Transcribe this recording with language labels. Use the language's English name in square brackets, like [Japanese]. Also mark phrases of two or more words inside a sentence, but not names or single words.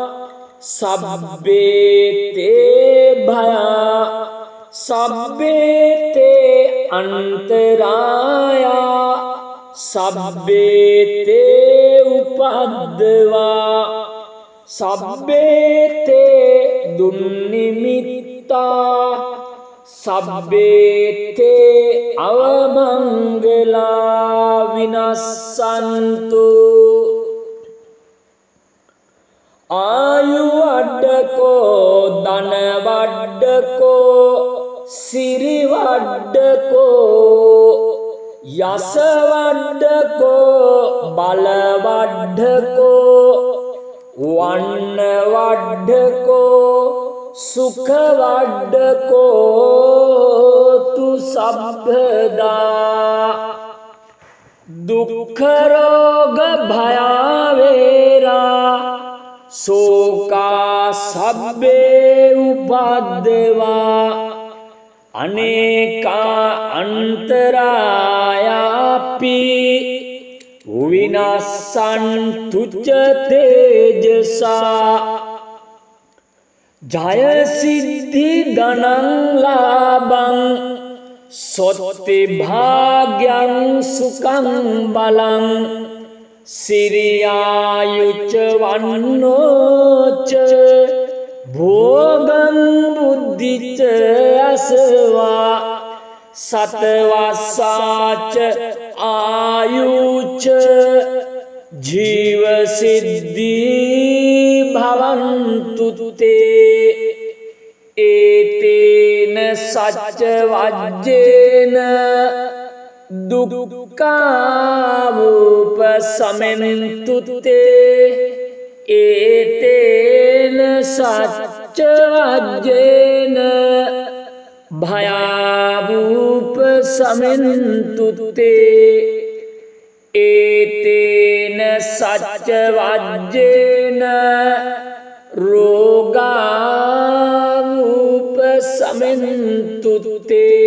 [Pali] සබ්බේ තේ භයා සබ්බේ තේ අන්තරායා සබ්බේ තේ උපද්දවා සබ්බේ තේ දුන්නිමිත්තා සබ්බේ තේ අවමංගලා විනස්සන්තු ආයු වඩ්ඩකෝ ධන වඩ්ඩකෝ සිරි වඩ්ඩකෝ යස වඩ්ඩකෝ බල වඩ්ඩකෝ වන්න වඩ්ඩකෝ සුඛ වඩ්ඩකෝ තු සබ්බදා දුක්ඛ රෝග භයාවේරා සෝකා සබ්බේ උපද්දවා අනේකා අන්තරායාපි විනස්සන්තු ච තේජසා ජය සිද්ධි ධනං ලාභං සොත්ති භාග්‍යං සුඛං බලං සිරියායුච්ච වන්නෝච භෝගං බුද්ධිච අසවා සතවස්සාච ආයුච්ච ජීව සිද්ධි භවන්තු තේ ඒතේන සච්ච වජ්ජේන दुःखावुपशमन्तु ते एतेन सच्चवज्जेन भयावुपशमन्तु ते एतेन सच्चवज्जेन रोगावुपशमन्तु ते